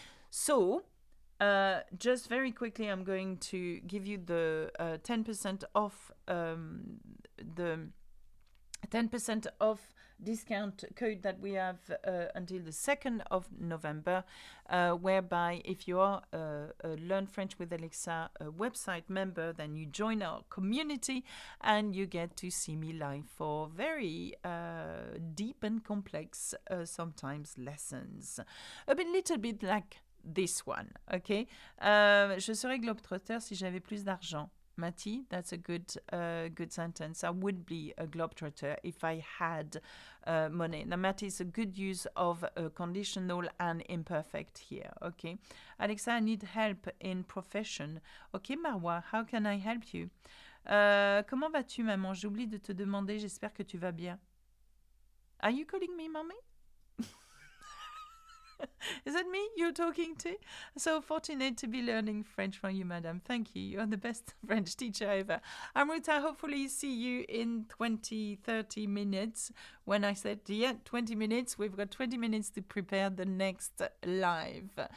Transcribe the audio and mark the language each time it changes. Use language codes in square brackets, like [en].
[en] So, just very quickly, I'm going to give you the 10% off, the 10% off discount code that we have until the 2nd of November, whereby if you are a Learn French with Alexa website member, then you join our community and you get to see me live for very deep and complex, sometimes lessons. A little bit like this one, okay? [fr] Je serais globetrotter si j'avais plus d'argent. [en] Mati, that's a good sentence. I would be a globetrotter if I had money. Now, Mati is a good use of conditional and imperfect here, okay? Alexa, I need help in profession. Okay, Marwa, how can I help you? [fr] Comment vas-tu, maman? J'oublie de te demander, j'espère que tu vas bien. [en] Are you calling me mommy? Is that me you're talking to? So fortunate to be learning French from you, madam. Thank you. You're the best French teacher ever. Amruta, hopefully see you in 30 minutes. When I said, 20 minutes, we've got 20 minutes to prepare the next live.